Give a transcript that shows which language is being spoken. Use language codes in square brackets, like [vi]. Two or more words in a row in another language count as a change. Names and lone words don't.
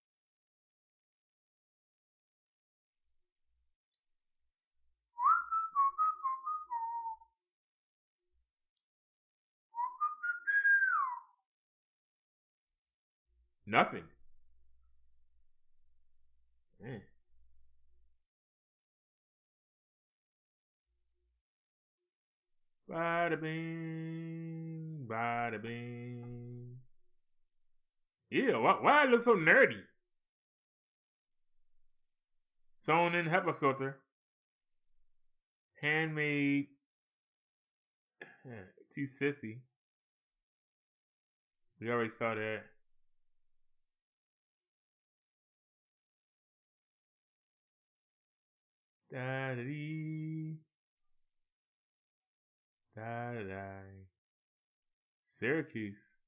[en] Nothing. Man. Bada bing, bada bing. Yeah, why it look so nerdy? Sewn in HEPA filter. Handmade Too sissy. We already saw that. Da-da-dee. Da-da-da. Syracuse.